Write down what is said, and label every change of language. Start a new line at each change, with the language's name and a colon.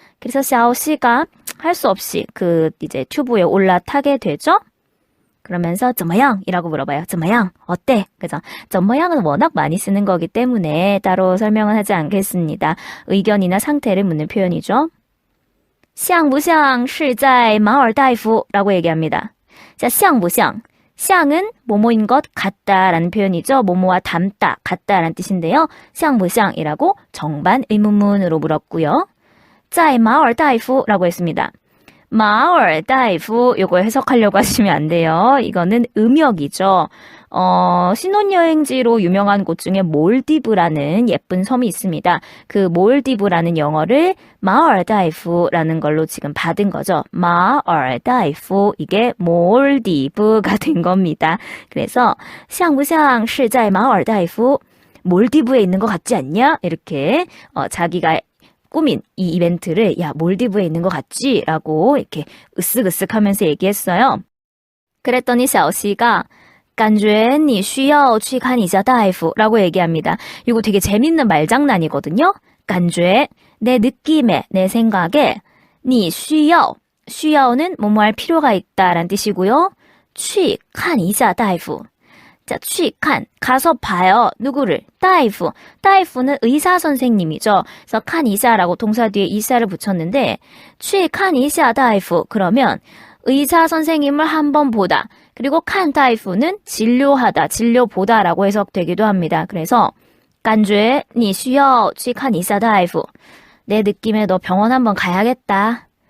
Korean: 그래서 샤오씨가 할 수 없이 이제 튜브에 올라타게 되죠. 그러면서 怎么样 이라고 물어봐요. 怎么样 어때? 그래서 怎么样은 워낙 많이 쓰는 거기 때문에 따로 설명은 하지 않겠습니다. 의견이나 상태를 묻는 표현이죠.
Chinese: 像不像是在马尔代夫
Korean: 라고 얘기합니다. 자, 像不像 샹은 뭐뭐인 것 같다라는 표현이죠. 뭐뭐와 닮다, 같다라는 뜻인데요. 샹부샹이라고 정반 의문문으로 물었고요.
Chinese: 在马尔代夫
Korean: 라고 했습니다. 马尔代夫요거 해석하려고 하시면 안 돼요. 이거는 음역이죠. 신혼여행지로 유명한 곳 중에 몰디브라는 예쁜 섬이 있습니다. 그 몰디브라는 영어를 마얼다이프라는 걸로 지금 받은 거죠. 마얼다이프 이게 몰디브가 된 겁니다. 그래서
Chinese: 像不像是在马尔代夫
Korean: 몰디브에 있는 것 같지 않냐? 이렇게 자기가 꾸민 이 이벤트를 야 몰디브에 있는 것 같지? 라고 이렇게 으쓱으쓱하면서 얘기했어요. 그랬더니 샤오씨가
Chinese: 感觉你需要去看一下大夫
Korean: 라고 얘기합니다. 이거 되게 재밌는 말장난이거든요. 感觉 내 느낌에 내 생각에 你需要 需要는 뭐뭐 할 필요가 있다라는 뜻이고요. 去看一下大夫 자, 去看 가서 봐요. 누구를? 大夫 大夫는 의사 선생님이죠. 그래서 看一下라고 동사 뒤에 이사를 붙였는데
Chinese: 去看一下大夫
Korean: 그러면 의사 선생님을 한번 보다. 그리고 칸 다이프는 진료하다, 진료보다라고 해석되기도 합니다.
Chinese: 그래서 感觉你需要去看一下大夫
Korean: 내 느낌에 너 병원 한번 가야겠다.